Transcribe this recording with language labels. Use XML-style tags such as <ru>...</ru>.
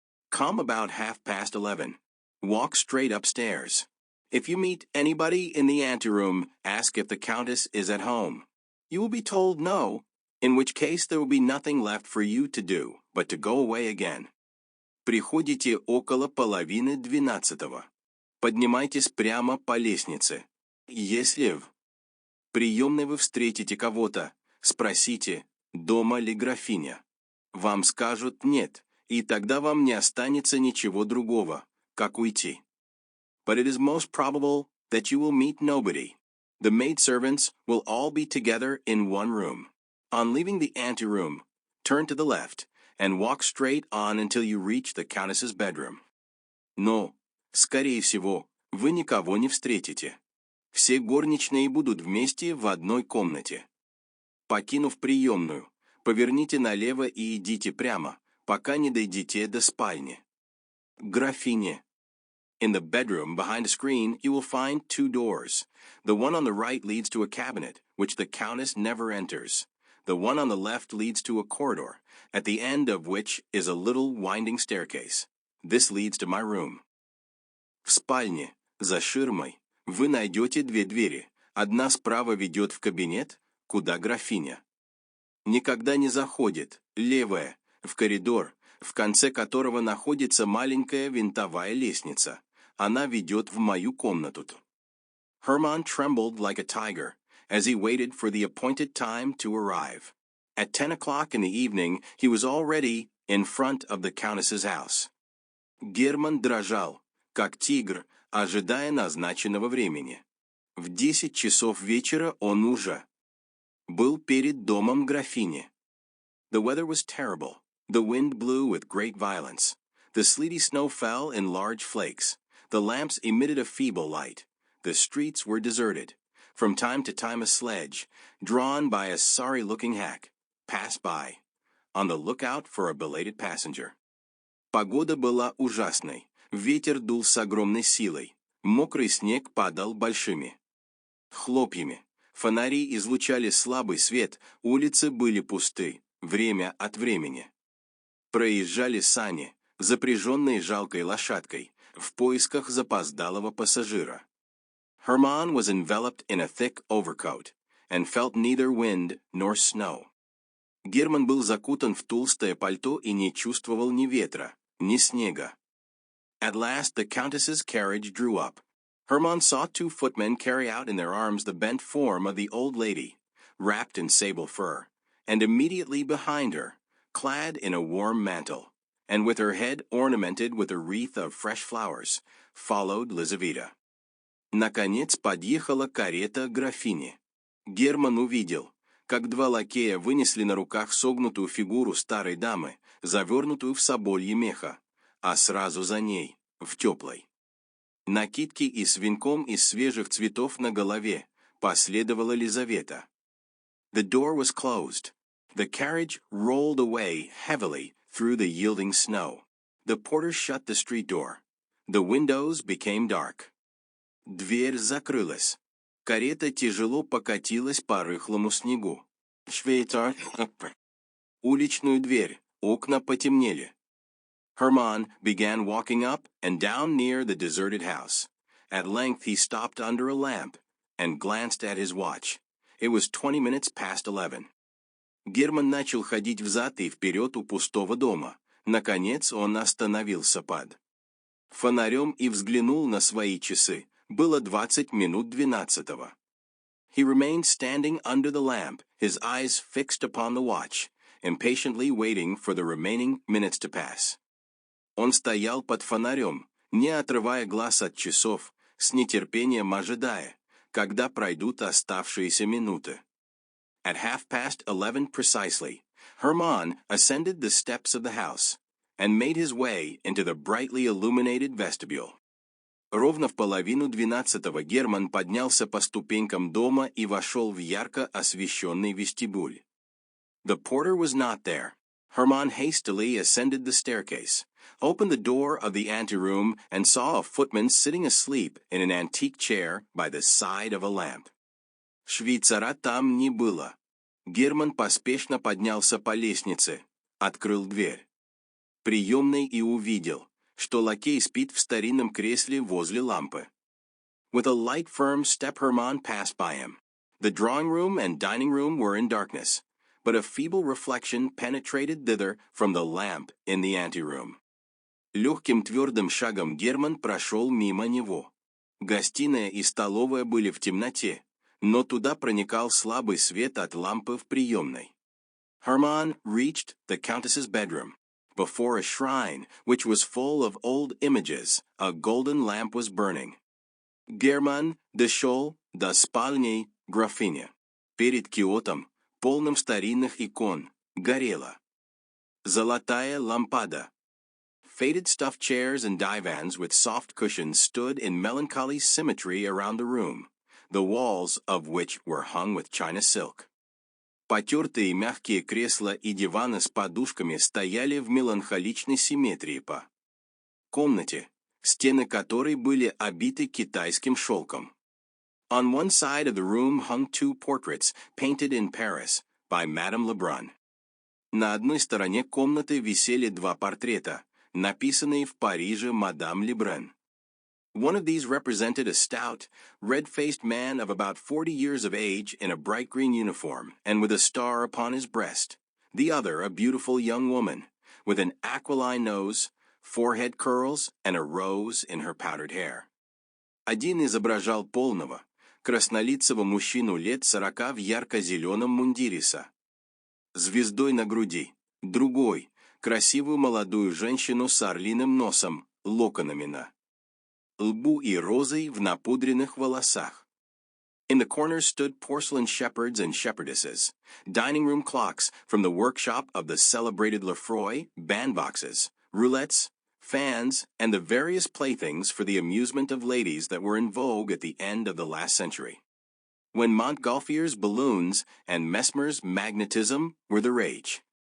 <en>Come about 11:30. Walk straight upstairs. If you meet anybody in the anteroom, ask if the Countess is at home. You will be told no, in which case there will be nothing left for you to do, but to go away again.</en> <ru>Приходите около 11:30. Поднимайтесь прямо по лестнице. Если в приемной вы встретите кого-то, спросите, дома ли графиня. Вам скажут «нет», и тогда вам не останется ничего другого, как уйти.</ru> <en>But it is most probable that you will meet nobody. The maidservants will all be together in one room. On leaving the anteroom, turn to the left, and walk straight on until you reach the Countess's bedroom.</en> <ru>Но, скорее всего, вы никого не встретите. Все горничные будут вместе в одной комнате. Покинув приемную, поверните налево и идите прямо, пока не дойдете до спальни. Графиня.</ru> <en>In the bedroom behind a screen, you will find 2 doors. The one on the right leads to a cabinet, which the Countess never enters. The one on the left leads to a corridor, at the end of which is a little winding staircase. This leads to my room.</en> <ru>В спальне, за ширмой, вы найдете 2 двери. Одна справа ведет в кабинет, куда графиня никогда не заходит, левая, в коридор, в конце которого находится маленькая винтовая лестница. Она ведет в мою комнату.</ru> <en>Herman trembled like a tiger as he waited for the appointed time to arrive. At 10 o'clock in the evening, he was already in front of the Countess's house.</en> <ru>Герман дрожал, как тигр, ожидая назначенного времени. В 10 часов вечера он уже был перед домом графини.</ru> <en>The weather was terrible. The wind blew with great violence. The sleety snow fell in large flakes. The lamps emitted a feeble light. The streets were deserted. From time to time a sledge, drawn by a sorry-looking hack, passed by, on the lookout for a belated passenger.</en> <ru>Погода была ужасной. Ветер дул с огромной силой. Мокрый снег падал большими хлопьями. Фонари излучали слабый свет, улицы были пусты, время от времени. Проезжали сани, запряженные жалкой лошадкой, в поисках запоздалого пассажира.</ru> <en>Herman was enveloped in a thick overcoat, and felt neither wind nor snow.</en> <ru>Герман был закутан в толстое пальто и не чувствовал ни ветра, ни снега.</ru> <en>At last the Countess's carriage drew up. Herman saw 2 footmen carry out in their arms the bent form of the old lady, wrapped in sable fur, and immediately behind her, clad in a warm mantle, and with her head ornamented with a wreath of fresh flowers, followed Lizaveta.</en> <ru>Наконец подъехала карета графини. Герман увидел, как 2 лакея вынесли на руках согнутую фигуру старой дамы, завернутую в соболье меха, а сразу за ней, в теплой накидке и с венком из свежих цветов на голове, последовала Лизавета.</ru> <en>The door was closed. The carriage rolled away heavily through the yielding snow. The porter shut the street door. The windows became dark.</en> <ru>Дверь закрылась. Карета тяжело покатилась по рыхлому снегу. Швейцар. Уличную дверь. Окна потемнели.</ru> <en>Herman began walking up and down near the deserted house. At length he stopped under a lamp and glanced at his watch. It was 20 minutes past 11.</en> <ru>Герман начал ходить взад и вперед у пустого дома. Наконец он остановился под фонарем и взглянул на свои часы. Было 20 минут 12.</ru> <en>He remained standing under the lamp, his eyes fixed upon the watch, impatiently waiting for the remaining minutes to pass.</en> <ru>Он стоял под фонарем, не отрывая глаз от часов, с нетерпением ожидая, когда пройдут оставшиеся минуты.</ru> <en>At 11:30 precisely, Herman ascended the steps of the house and made his way into the brightly illuminated vestibule.</en> <ru>Ровно в 11:30 Герман поднялся по ступенькам дома и вошел в ярко освещенный вестибюль.</ru> <en>The porter was not there. Herman hastily ascended the staircase, opened the door of the anteroom, and saw a footman sitting asleep in an antique chair by the side of a lamp.</en> <ru>Швейцара там не было. Герман поспешно поднялся по лестнице, открыл дверь приемной и увидел, что лакей спит в старинном кресле возле лампы.</ru> <en>With a light, firm step Herman passed by him. The drawing room and dining room were in darkness, but a feeble reflection penetrated thither from the lamp in the anteroom.</en> <ru>Легким твердым шагом Герман прошел мимо него. Гостиная и столовая были в темноте, но туда проникал слабый свет от лампы в приемной.</ru> <en>Herman reached the Countess's bedroom. Before a shrine, which was full of old images, a golden lamp was burning.</en> <ru>Герман дошел до спальни графини. Перед киотом, полным старинных икон, горела золотая лампада.</ru> <en>Faded stuffed chairs and divans with soft cushions stood in melancholy symmetry around the room, the walls of which were hung with China silk.</en> <ru>Потертые мягкие кресла и диваны с подушками стояли в меланхоличной симметрии по комнате, стены которой были обиты китайским шелком.</ru> <en>On one side of the room hung 2 portraits painted in Paris by Madame Lebrun.</en> <ru>На одной стороне комнаты висели 2 портрета, написанные в Париже мадам Лебрен.</ru> <en>One of these represented a stout, red-faced man of about 40 years of age in a bright green uniform and with a star upon his breast. The other, a beautiful young woman, with an aquiline nose, forehead curls, and a rose in her powdered hair.</en> <ru>Один изображал полного, краснолицего мужчину лет 40 в ярко-зеленом мундириса, звездой на груди, другой – красивую молодую женщину с орлиным носом, локонами на лбу и розой в напудренных волосах.</ru> <en>In the corners stood porcelain shepherds and shepherdesses, dining room clocks from the workshop of the celebrated Lefroy, bandboxes, roulettes, fans, and the various playthings for the amusement of ladies that were in vogue at the end of the last century, when Montgolfier's balloons and Mesmer's magnetism were the rage.</en>